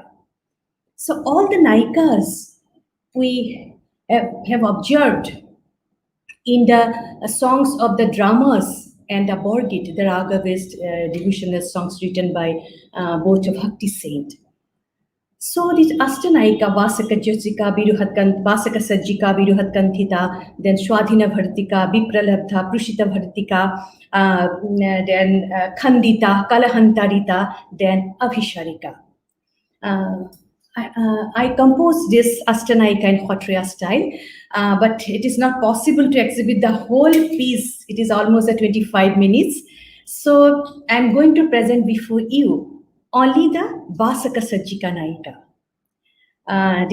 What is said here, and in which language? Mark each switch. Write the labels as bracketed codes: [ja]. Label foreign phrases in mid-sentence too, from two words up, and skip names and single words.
[en] So all the Nayikas we have observed in the songs of the dramas and the Borgit, the Raga-based devotional songs written by both Bhakti saint. So this Ashtanayika, Vasaka Jyotika, Vasaka Sajjika, Viruhatkanthita, then Shwadhina Bhartika, Vipralabdha, Prushita Bhartika, then Khandita, Kalahantarita, then Abhisharika. I composed this Ashtanayika in Hotriya style, but it is not possible to exhibit the whole piece. It is almost 25 minutes. So I'm going to present before you only the Vasaka Sajjika Nayika.